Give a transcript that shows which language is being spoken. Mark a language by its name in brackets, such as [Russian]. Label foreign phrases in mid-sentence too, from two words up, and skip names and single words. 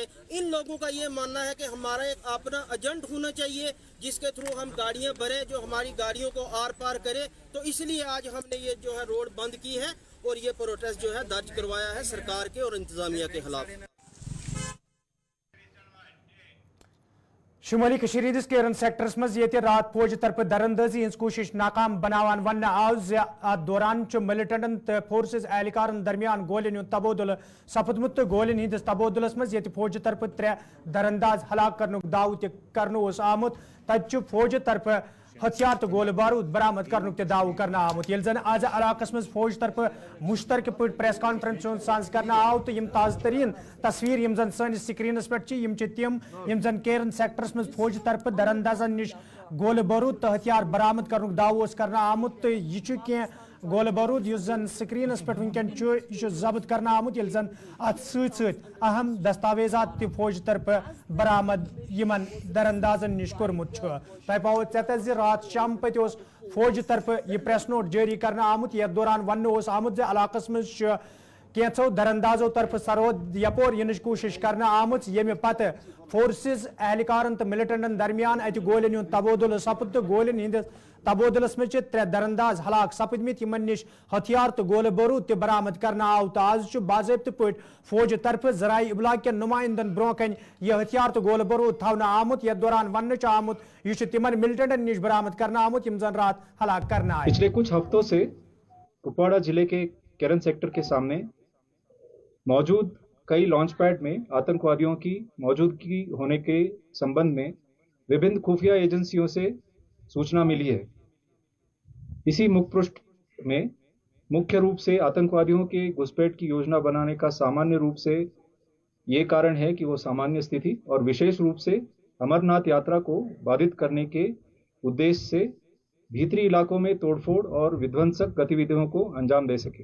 [Hindi] इन लोगों का ये मानना है कि हमारा एक अपना एजेंट होना चाहिए जिसके थ्रू हम गाड़ियां भरें, जो हमारी गाड़ियों को आर पार करे। तो इसलिए आज हमने ये जो है रोड बंद की है और ये प्रोटेस्ट जो है दर्ज करवाया है सरकार के और इंतजामिया के खिलाफ। [Kashmiri] शुमाली कशीर हिंदिस केरन सेक्टर्स मज ये रात फौज तरफ दरअंदाजी हज कोशिश नाकाम बनावान वन आव अत दौरान मिलिटेंटन तो फोर्सेस एहलकारन दरमियान गोलिन हुंद तबोदुल सपदमुत तो गोलिन हिंदिस तबोदुलस मज ये फौज तरफ 3 दरअंदाज हलाक करनुक दाव करनो आमुत तत फौज तरफ हथियार तो गोल बारूद बरामद करने के दाव करना आमुत यिल जन आज इलाकस मज फौज तरफ मुश्तरक पे [English] press conference [Kashmiri] सांस करना आव तो ताज़ तरीन तस्वीर यम जन सनिस स्क्रीनस पे तम यम जन केरन सेक्टरस मज फौज तरफ दरअंदाजन निश गोल बारूद तो हथियार बरामद करने दाव करना आमुत तो यह गोल बारूद युस जन स्क्रीनस पे वनकन जब्त करना आमुत यिल जन अत अहम दस्तावेजात त फौज तरफ बरामद यमन दरअंदाजन निश कोरमुत तह पाओ चे रात शाम पे फौज तरफ यह [English] press note [Kashmiri] जारी करना आमुत यथ दौरान वन आमुत इलाकस मज कैंचो दरअंदाजों तरफ सरहद यपोर यिनच कोशिश करना आमुत यमे पत फोर्सेस एहलकारन तो मिलिटेंटन दरमियान अत गोलिन हुंद तबोदुल सपद तो गोलिन हिंद तबोदुलस मज त्रे दरअंदाज हलाक सपदमित यमन निश हथियार तो गोल बारूद त बरामद करना आव तो आज बाज़ाब्त पे फौज तरफ ज़राई इब्लाग के नुमाइंदन ब्रोह कन यह हथियार तो गोल बारूद थवना आमुत यथ दौरान वन आमुत यह तिमन मिलिटेंटन निश बरामद करना आमुत यम जन रात हलाक करना आए। [Hindi] पिछले कुछ हफ्तों से कुपवाड़ा जिले के केरन सेक्टर के सामने मौजूद कई [English] launch pad [Hindi] में आतंकवादियों की मौजूदगी होने के संबंध में विभिन्न खुफिया एजेंसियों से सूचना मिली है। इसी मुखपृष्ठ में मुख्य रूप से आतंकवादियों के घुसपैठ की योजना बनाने का सामान्य रूप से ये कारण है कि वो सामान्य स्थिति और विशेष रूप से अमरनाथ यात्रा को बाधित करने के उद्देश्य से भीतरी इलाकों में तोड़फोड़ और विध्वंसक गतिविधियों को अंजाम दे सके।